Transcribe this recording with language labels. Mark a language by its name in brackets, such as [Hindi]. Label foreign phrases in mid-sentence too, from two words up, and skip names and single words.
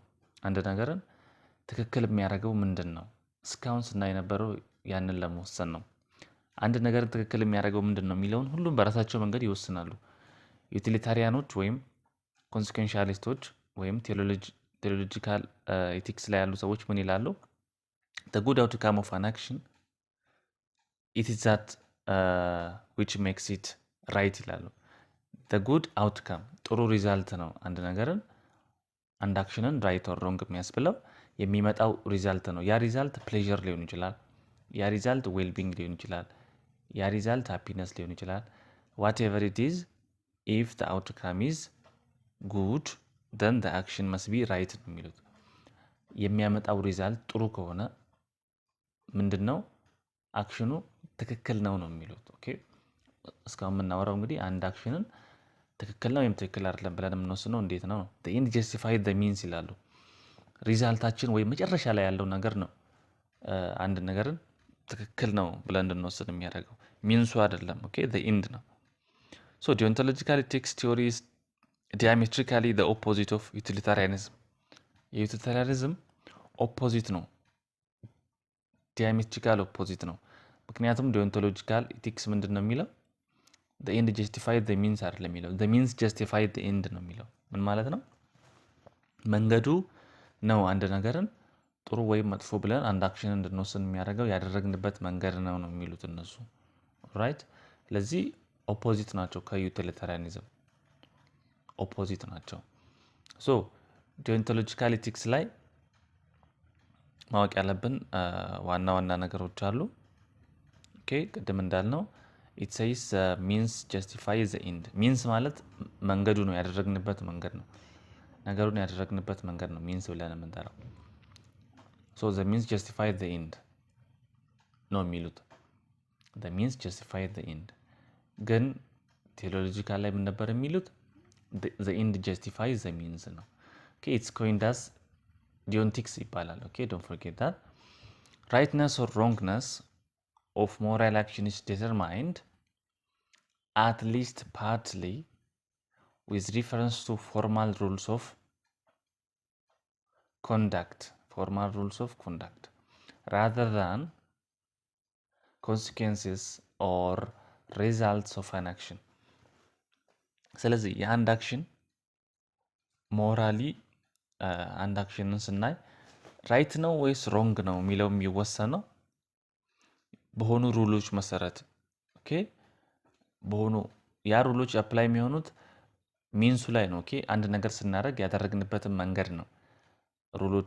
[Amharic] አንድ ነገርን ትክክል የሚያደርገው ምንድን ነው? እስካሁን ስናይ የነበረው ያንን ለመወሰን ነው። አንድ ነገርን ትክክል የሚያደርገው ምንድን ነው የሚለውን ሁሉም በራሳቸው መንገድ ይወስናሉ። ዩቲሊታሪያኖች ወይም ኮንሲኩዌንሻሊስቶች ወይም [English] teleological ethics [Amharic] ላይ ያሉ ሰዎች ምን ይላሉ? [English] the good outcome of an action it is that which makes it right ይላሉ። the good outcome [Amharic] ጥሩ ሪዛልት ነው አንድ ነገርን አንድ አክሽንን [English] right or wrong [Amharic] የሚያስብለው የሚመጣው ሪዛልት ነው። ያ ሪዛልት ፕሌዥር ሊሆን ይችላል። ያ ሪዛልት ዌልቢንግ ሊሆን ይችላል። ያ ሪዛልት ሃፒነስ ሊሆን ይችላል። [English] whatever it is, if the outcome is good then the action must be right [Amharic] ነው የሚሉት። የሚያመጣው ሪዛልት ጥሩ ከሆነ ምንድን ነው አክሽኑ ትክክል ነው ነው የሚሉት። ኦኬ እስካሁን የምናወራው እንግዲህ አንድ አክሽንን ትክክል ነው ወይም ትክክል አይደለም ብለን የምንወስነው እንዴት ነው? [English] end justify the means [Amharic] ይላሉ። ሪዛልታችን ወይም መጨረሻ ላይ ያለው ነገር ነው አንድ ነገርን ትክክል ነው ብለን እንድንወስን የሚያደርገው፣ ሚንሱ አይደለም። ኦኬ [English] the end [Amharic] ነው። [English] so deontological ethics theory is diametrically the opposite of utilitarianism። [Amharic] የዩቲሊታሪያኒዝም ኦፖዚት ነው፣ [English] diametrical opposite [Amharic] ነው። ምክንያቱም [English] deontological ethics [Amharic] ምንድን ነው የሚለው? [English] the end justified the means [Amharic] አይደለም የሚለው፣ [English] the means justified the end [Amharic] ነው የሚለው። ምን ማለት ነው? መንገዱ ነው አንድ ነገርን ጥሩ ወይም መጥፎ ብለን አንድ አክሽን እንድንወስን የሚያደርገው ያደረግንበት መንገድ ነው ነው የሚሉት እነሱ። ራይት። ስለዚህ ኦፖዚት ናቸው፣ ከዩቲሊታሪያኒዝም ኦፖዚት ናቸው። [English] so deontological ethics [Amharic] ላይ ማወቅ ያለብን ዋና ዋና ነገሮች አሉ። ኦኬ ቅድም እንዳልነው [English] it says means justify the end። [Amharic] ሚንስ ማለት መንገዱ ነው፣ ያደረግንበት መንገድ ነው፣ ነገሩን ያደረግንበት መንገድ ነው ሚንስ ብለን የምንጠራው። [English] so the means justify the end [Amharic] ነው የሚሉት። [English] the means justify the end [Amharic] ግን ቴዎሎጂካል ላይ ምን ነበር የሚሉት? [English] the end justify the means ነው። okay it's coined as [Amharic] ዲዮንቲክስ ይባላል። [English] okay don't forget that rightness or wrongness of moral action is determined at least partly with reference to formal rules of conduct rather than consequences or results of an action። [Amharic] ስለዚህ የአንድ አክሽን ሞራሊ አንድ አክሽንን ስናይ ራይት ነው ወይስ ሮንግ ነው የሚለው የሚወሰነው በሆኑ ሩሎች መሰረት። ኦኬ በሆኑ ያ ሩሎች አፕላይ የሚሆኑት ሚንሱ ላይ ነው። ኦኬ አንድ ነገር ስናደርግ ያደረግንበትን መንገድ ነው ሩሎቹ